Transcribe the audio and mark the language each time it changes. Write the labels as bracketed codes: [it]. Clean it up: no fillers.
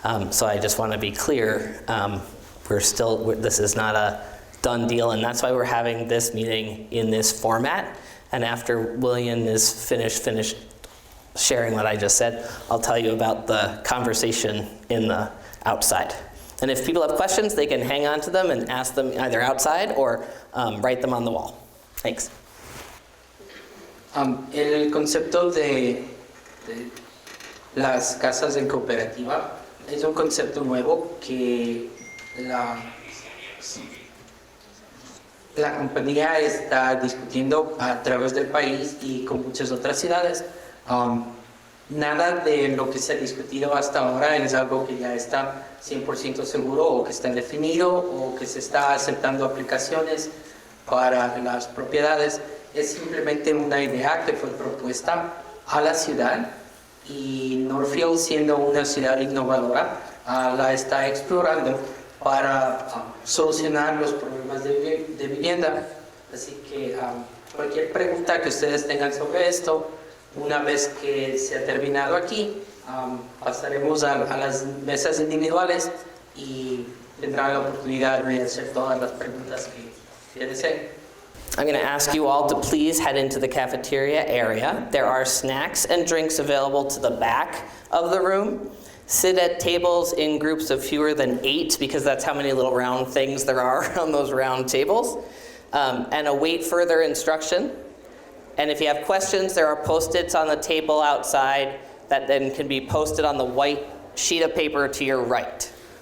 [en] So I just want to be clear, this is not a done deal, and that's why we're having this meeting in this format. And after William is finished sharing what I just said, I'll tell you about the conversation in the outside. And if people have questions, they can hang on to them and ask them either outside or write them on the wall. Thanks. [es] El concepto de las casas en cooperativa es un concepto nuevo que la compañía está discutiendo a través del país y con muchas otras ciudades. Nada de lo que se ha discutido hasta ahora es algo que ya está 100% seguro o que está definido o que se está aceptando aplicaciones para las propiedades. Es simplemente una idea que fue propuesta a la ciudad y Northfield, siendo una ciudad innovadora, la está explorando para solucionar los problemas de vivienda. Así que cualquier pregunta que ustedes tengan sobre esto, una vez que se ha terminado aquí, pasaremos a las mesas individuales y tendrán la oportunidad de hacer todas las preguntas que deseen. [en] I'm going to ask you all to please head into the cafeteria area. There are snacks and drinks available to the back of the room. Sit at tables in groups of fewer than 8 because that's how many little round things there are on those round tables. And await further instruction. And if you have questions, there are Post-its on the table outside that then can be posted on the white sheet of paper to your right.